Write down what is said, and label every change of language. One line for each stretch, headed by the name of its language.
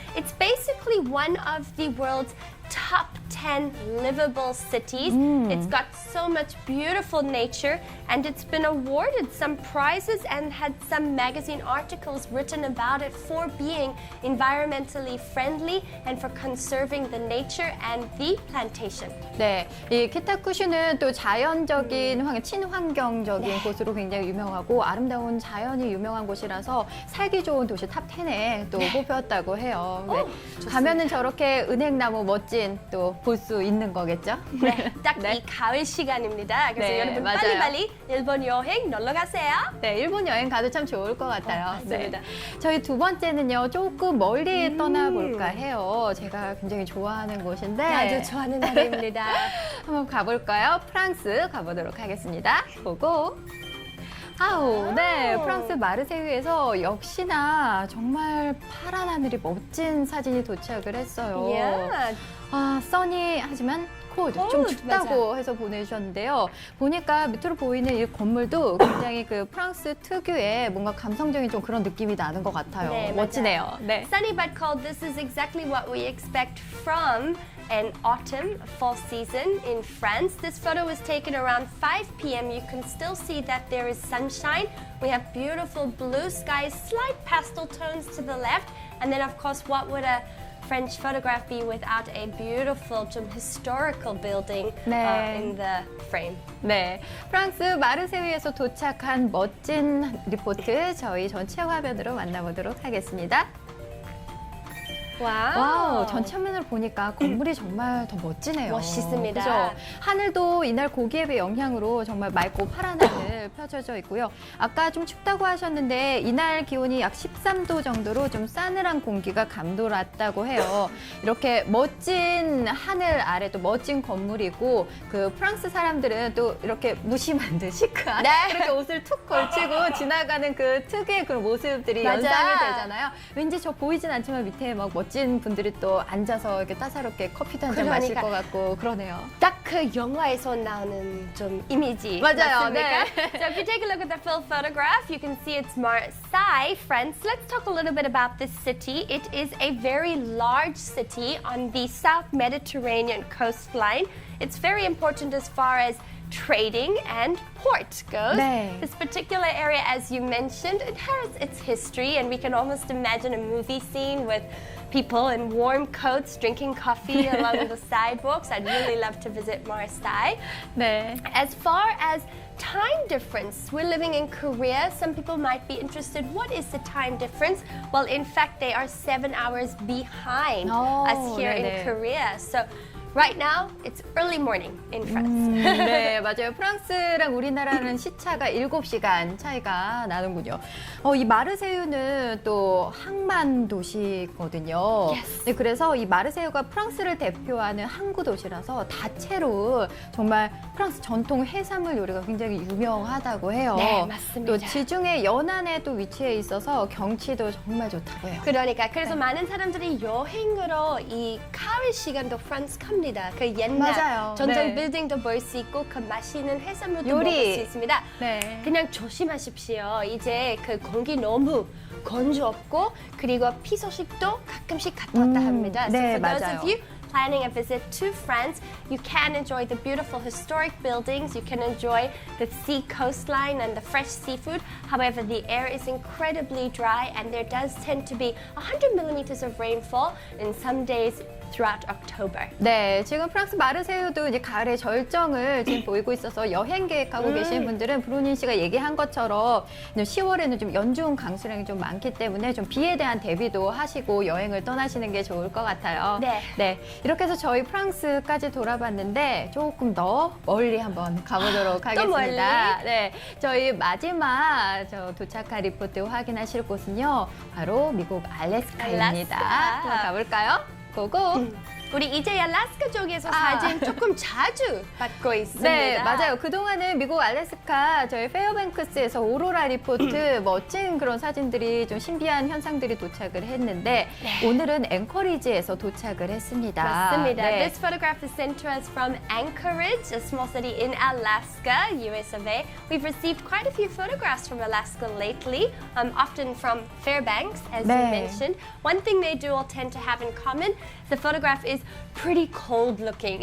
English: It's basically one of the world's top 10 livable cities. It's got so much beautiful nature, and it's been awarded some prizes and had some magazine articles written about it for being environmentally friendly and for conserving the nature and the plantation.
Korean: 네, 이 키타쿠슈는 또 자연적인 친환경적인 곳으로 굉장히 유명하고 아름다운 자연이 유명한 곳이라서 살기 좋은 도시 탑 10에 또 뽑혔다고 해요. 네. 가면은 저렇게 은행나무 멋진 또 볼 수 있는 거겠죠? 네, 딱 이 네. 가을 시간입니다. 그래서 네, 여러분 맞아요. 빨리빨리 일본 여행 놀러 가세요. 네, 일본 여행 가도 참 좋을 것 같아요. 맞습니다. 네. 저희 두 번째는요, 조금 멀리 떠나볼까 해요. 제가 굉장히 좋아하는 곳인데. 나도 좋아하는 나라입니다. 한번 가볼까요? 프랑스 가보도록 하겠습니다. 보고. 아우, 네. 프랑스 마르세유에서 역시나 정말 파란 하늘이 멋진 사진이 도착을 했어요.
English: Yeah.
Korean: 아, 써니 하지만 좀
English: Cold,
Korean: 춥다고 해서 보내주셨는데요. 보니까 밑으로 보이는 이 건물도 굉장히 그 프랑스 특유의 뭔가 감성적인 좀 그런 느낌이 나는 것 같아요. 네, 멋지네요. 네.
English: Sunny but cold, this is exactly what we expect from an autumn fall season in France. This photo was taken around 5 p.m. You can still see that there is sunshine. We have beautiful blue skies, slight pastel tones to the left, and then of course what would a French photograph be without a beautiful, 좀 historical building
Korean: 네.
English: in the frame.
Korean: 네, 프랑스 마르세유에서 도착한 멋진 리포트 저희 전체 화면으로 만나보도록 하겠습니다. 와우, 전체 화면을 보니까 건물이 정말 더 멋지네요. 멋있습니다. 그죠? 하늘도 이날 고기압의 영향으로 정말 맑고 파란 하늘 펼쳐져 있고요. 아까 좀 춥다고 하셨는데 이날 기온이 약 13도 정도로 좀 싸늘한 공기가 감돌았다고 해요. 이렇게 멋진 하늘 아래 또 멋진 건물이고 그 프랑스 사람들은 또 이렇게 무심한 듯 시크한 네. 이렇게 옷을 툭 걸치고 지나가는 그 특유의 그런 모습들이 맞아. 연상이 되잖아요. 왠지 저 보이진 않지만 밑에 막 멋진 분들이 또 앉아서 이렇게 따사롭게 커피도 한 잔 마실 그러니까. 것 같고 그러네요. 딱 그 영화에서 나오는 좀 이미지 맞아요. 맞습니까? 네.
English: So if you take a look at the full photograph, you can see it's Marseille, France. Let's talk a little bit about this city. It is a very large city on the South Mediterranean coastline. It's very important as far as trading and port goes.
Korean: 네.
English: This particular area, as you mentioned, it has its history, and we can almost imagine a movie scene with people in warm coats drinking coffee along the sidewalks. I'd really love to visit Marseille.
Korean: 네.
English: As far as time difference, we're living in Korea. Some people might be interested. What is the time difference? Well, in fact, they are 7 hours behind Oh, us here
Korean: 네네.
English: in Korea. So Right now, it's early morning in France.
Korean: 네, 맞아요. 프랑스랑 우리나라는 시차가 7시간 차이가 나는군요. 이 마르세유는 또 항만 도시거든요. 네, 그래서 이 마르세유가 프랑스를 대표하는 항구 도시라서 다채로운 정말 프랑스 전통 해산물 요리가 굉장히 유명하다고 해요. 네, 맞습니다. 또 지중해 연안에 또 위치해 있어서 경치도 정말 좋다고 해요. 그러니까 그래서 많은 사람들이 여행으로 이 가을 시간도 프랑스 갑니다. 그 옛날 맞아요. 전통 네. 빌딩도 볼 수 있고 그 맛있는 해산물도 요리. 먹을 수 있습니다. 네. 그냥 조심하십시오. 이제 그 공기 너무 건조없고 그리고 피 소식도 가끔씩 갔다 왔다 합니다. 네,
English: so for those
Korean: 맞아요.
English: of you planning a visit to France, you can enjoy the beautiful historic buildings, you can enjoy the sea coastline and the fresh seafood. However, the air is incredibly dry and there does tend to be 100 millimeters of rainfall in some days throughout October.
Korean: 네, 지금 프랑스 마르세유도 이제 가을의 절정을 지금 보이고 있어서 여행 계획하고 계신 분들은 브루닌 씨가 얘기한 것처럼 10월에는 좀 연중 강수량이 좀 많기 때문에 좀 비에 대한 대비도 하시고 여행을 떠나시는 게 좋을 것 같아요. 네. 이렇게 해서 저희 프랑스까지 돌아봤는데 조금 더 멀리 한번 가보도록 또 하겠습니다. 네, 저희 마지막 도착한 리포트 확인하실 곳은요, 바로 미국 알래스카입니다. 알래스카. 한번 가볼까요? 고고. 우리 이제 알래스카 쪽에서 사진 조금 자주 받고 있습니다. 네, 맞아요. 그동안은 미국 알래스카 저희 페어뱅크스에서 오로라 리포트 멋진 그런 사진들이 좀 신비한 현상들이 도착을 했는데 오늘은 앵커리지에서 도착을 했습니다. 맞습니다. 네.
English: This photograph is sent to us from Anchorage, a small city in Alaska, US of A. We've received quite a few photographs from Alaska lately, often from Fairbanks, as you
Korean: 네.
English: mentioned. One thing they do all tend to have in common, the photograph is pretty cold looking.